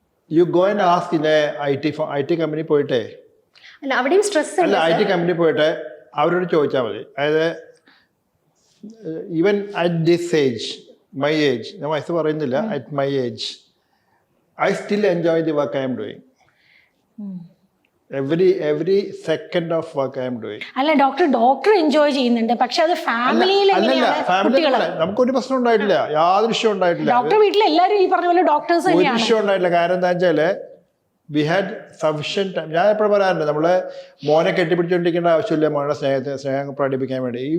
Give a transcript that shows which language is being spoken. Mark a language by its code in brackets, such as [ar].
[en] you go and ask in I T company പോയിട്ടേ, [ml] അല്ല അവിടെയും സ്ട്രെസ് അല്ല ഐ ടി കമ്പനി പോയിട്ട് അവരോട് ചോദിച്ചാൽ മതി. [en] അതായത് even at this age, my age, [ml] ഞാൻ വയസ്സ് പറയുന്നില്ല, [en] at my age I still enjoy the work I am doing. every second of work I am doing. [ml] അല്ല ഡോക്ടർ എൻജോയ് ചെയ്യുന്നുണ്ട്, പക്ഷെ അത് ഫാമിലിയിൽ നമുക്കൊരു പ്രശ്നം ഉണ്ടായിട്ടില്ല, യാതൊരു വിഷയം ഉണ്ടായിട്ടില്ല. ഡോക്ടർ വീട്ടിൽ എല്ലാവരും ഈ പറഞ്ഞ പോലെ ഡോക്ടേഴ്സ് ഒരു വിഷയം ഉണ്ടായിട്ടില്ല. കാരണം എന്താ വെച്ചാല് [en] We had sufficient time. [ml] ഞാൻ എപ്പോഴും പറയാറുണ്ട്, നമ്മള് മോനെ കെട്ടിപ്പിടിച്ചുകൊണ്ടിരിക്കേണ്ട ആവശ്യമില്ല മോനെ സ്നേഹം പ്രകടിപ്പിക്കാൻ വേണ്ടി.